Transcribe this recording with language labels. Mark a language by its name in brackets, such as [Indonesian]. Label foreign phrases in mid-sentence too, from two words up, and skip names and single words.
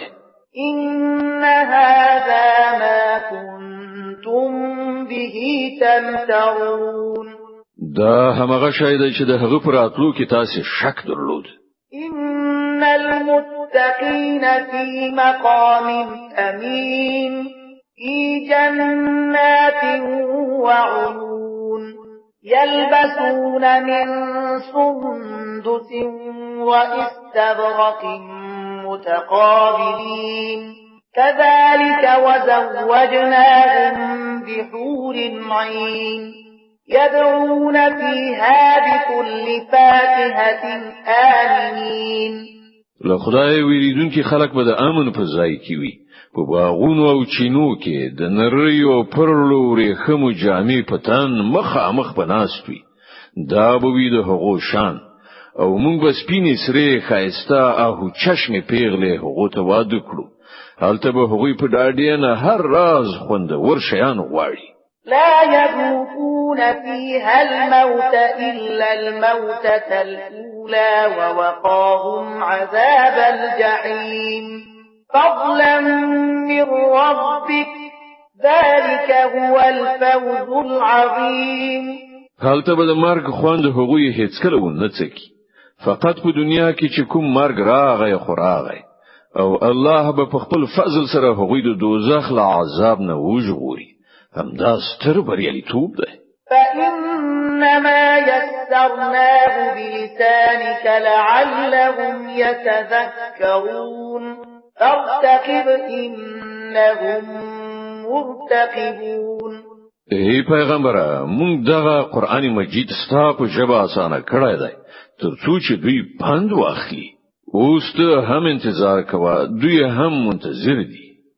[Arabic] إن هذا ما كنتم به تمترون. [Pashto] دا همغه شی دی چې د هغه پر اتلو کې تاسو شک درلود. [Arabic] إن المتقين في مقام أمين في جنات وعيون يلبسون من سندس وإستبرق متقابلين كذلك وزوجناهم بحور عين يدعون فيها بكل فاكهة آمنين. [Pashto] لخدای ویریدونکي خلق به د امن په ځای کې وي په باغونو او چینو کې د نریو پرلو ریخمو جامې پتان مخامخ بناستوي دا به وي د هغو شان او مونږ به سپینې سره خایسته او چشم پیغله هغو ته واده کړو هلته به هغوی په ډاډینه هر راز خوندور شیان غواړي. [Arabic] لا يذوقون فيها الموت إلا الموتة الأولى ووقاهم عذاب الجحيم فضلا من ربك ذلك هو الفوز العظيم. [Pashto] هلته به د مرګ خوند هغوی هیڅ کله ونه څکي فقط په دنیا کې چې کوم مرګ راغی خوراغی او الله به په خپل فضل سره هغوی د دوزخ له عذاب نه وژغوري. همدا ستر بریالیتوب ده. [Arabic] فإنما يسرناه بلسانك لعلهم يتذكرون فارتقب إنهم مرتقبون. [Pashto] ای پیغمبره مونږ دغه قرآن مجید ستا په ژبه اسانه کړی دی ترڅو چې دوی پند واخلي. اوس ته هم انتظار کوه دوی هم منتظر دي.